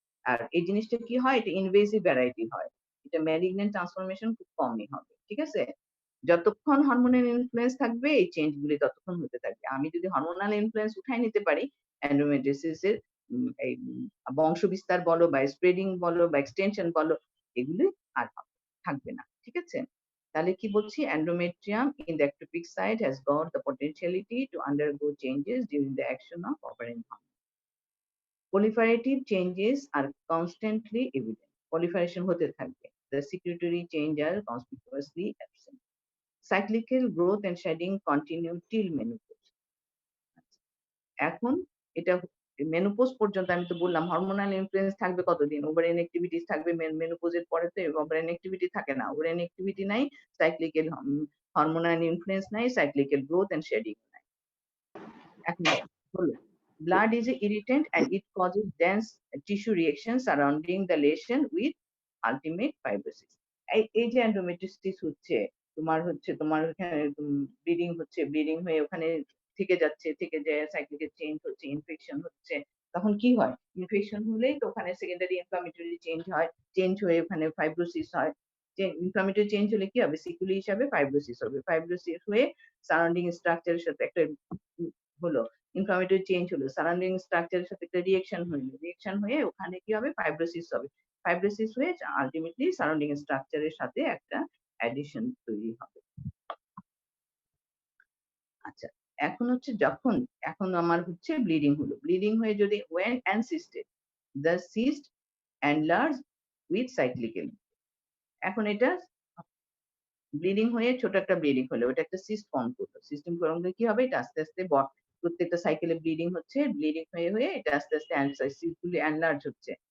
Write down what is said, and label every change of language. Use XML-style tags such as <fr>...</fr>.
<bn>আর এই জিনিসটা কি হয়? এটা ইনভেসিভ ভ্যারাইটি হয়। এটা ম্যালিগন্যান্ট ট্রান্সফরমেশন খুব কমই হবে। ঠিক আছে? যতক্ষণ হরমোনাল ইনফ্লুয়েন্স থাকবে এই চেঞ্জ গুলি ততক্ষণ হতে থাকবে। আমি যদি হরমোনাল ইনফ্লুয়েন্স উঠায় নিতে পারি, এন্ডোমেট্রিওসিস এর এই বংশ বিস্তার বলো বা স্প্রেডিং বলো বা এক্সটেনশন বলো, এগুলি আর থাকবে না। ঠিক আছে? তাহলে কি বলছি?</bn> <en>endometrium in the ectopic site has got the potentiality to undergo changes during the action of ovarian hormone. Proliferative changes are constantly evident.</en> <bn>Proliferation হতে থাকবে।</bn> <en>The secretory change are conspicuously absent. Cyclical growth and shedding continue till menopause.</en> <bn>এখন এটা menopause পর্যন্ত, আমি তো বললাম hormonal influence থাকবে কতদিন? ওভারিয়ান অ্যাক্টিভিটিস থাকবে, মেনোপজের পরে তো ওভারিয়ান অ্যাক্টিভিটি থাকে না। ওভারিয়ান অ্যাক্টিভিটি নাই, সাইক্লিক্যাল হরমোনাল ইনফ্লুয়েন্স নাই, সাইক্লিক্যাল গ্রোথ এন্ড শেডিং নাই। এখন হলো,</bn> <en>blood is a irritant and it causes dense tissue reaction surrounding the lesion with ultimate fibrosis.</en> <bn>এই যে এন্ডোমেট্রিওসিস হচ্ছে, তোমার ওখানে ব্লিডিং হয়ে ওখানে থেকে যায়, সাইক্লিক চেঞ্জ হচ্ছে, ইনফেকশন হচ্ছে। তখন কি হয়? ইনফেকশন হলেই তো ওখানে সেকেন্ডারি ইনফ্লামেটরি চেঞ্জ হয়, চেঞ্জ হয়ে ওখানে ফাইব্রোসিস হয়। ইনফ্লামেটরি চেঞ্জ হলে কি হবে? সিকুলি হিসাবে ফাইব্রোসিস হবে। ফাইব্রোসিস হয়ে সারাউন্ডিং স্ট্রাকচারের সাথে একটা হলো, ইনফ্লামেটরি চেঞ্জ হলো, সারাউন্ডিং স্ট্রাকচারের সাথে একটা রিঅ্যাকশন হয়ে ওখানে কি হবে? ফাইব্রোসিস হবে। ফাইব্রোসিস হয়ে আল্টিমেটলি সারাউন্ডিং স্ট্রাকচারের সাথে একটা অ্যাডিশন তৈরি হবে। আচ্ছা, এখন হচ্ছে এখন আমার হচ্ছে ব্লিডিং হলো। ব্লিডিং হয়ে যদি</bn> <en>when encysted, the cyst enlarge with cyclically।</en> <bn>এখন এটা ব্লিডিং হয়ে ছোট একটা ব্লিডিং হলো, ওটা একটা সিস্ট ফর্ম করলো। সিস্ট ফর্ম হলে কি হবে? এটা আস্তে, আস্তে প্রত্যেকটা সাইকেলে ব্লিডিং হচ্ছে। ব্লিডিং হয়ে এটা আস্তে, আস্তে সিস্ট গুলি এনলার্জ হচ্ছে।</bn>